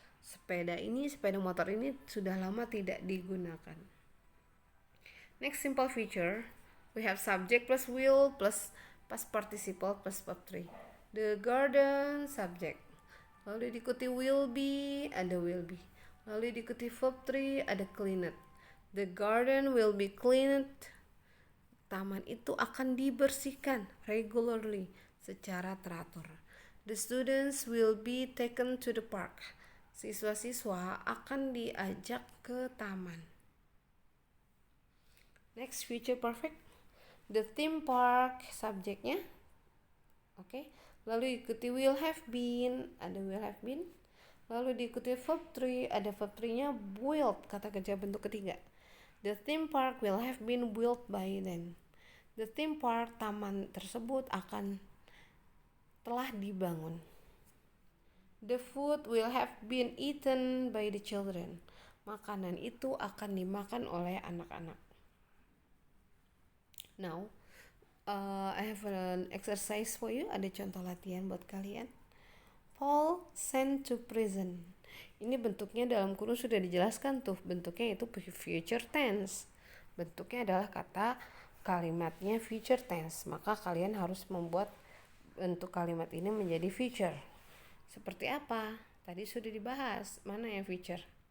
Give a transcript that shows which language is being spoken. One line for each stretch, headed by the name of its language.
Indonesian: Sepeda motor ini sudah lama tidak digunakan.
English: Next, simple feature. We have subject plus will plus past participle plus verb 3. The garden subject.
Indonesian: Lalu diikuti
English: will be, ada will be.
Indonesian: Lalu diikuti
English: verb 3, ada cleaned. The garden will be cleaned.
Indonesian: Taman itu akan dibersihkan
English: regularly,
Indonesian: secara teratur.
English: The students will be taken to the park.
Indonesian: Siswa-siswa akan diajak ke taman.
English: Next, future perfect. The theme park subjeknya. Oke.
Indonesian: Lalu diikuti
English: will have been,
Indonesian: ada will have been. Lalu diikuti verb 3, ada verb 3-nya built, kata kerja bentuk ketiga.
English: The theme park will have been built by then. The theme park,
Indonesian: taman tersebut telah dibangun.
English: The food will have been eaten by the children.
Indonesian: Makanan itu akan dimakan oleh anak-anak.
English: Now, I have an exercise for you.
Indonesian: Ada contoh latihan buat kalian.
English: Paul sent to prison.
Indonesian: Ini bentuknya dalam kurung sudah dijelaskan tuh. Bentuknya itu future tense. Bentuknya adalah kalimatnya future tense. Maka kalian harus membuat bentuk kalimat ini menjadi future. Seperti apa? Tadi sudah dibahas. Mana yang future?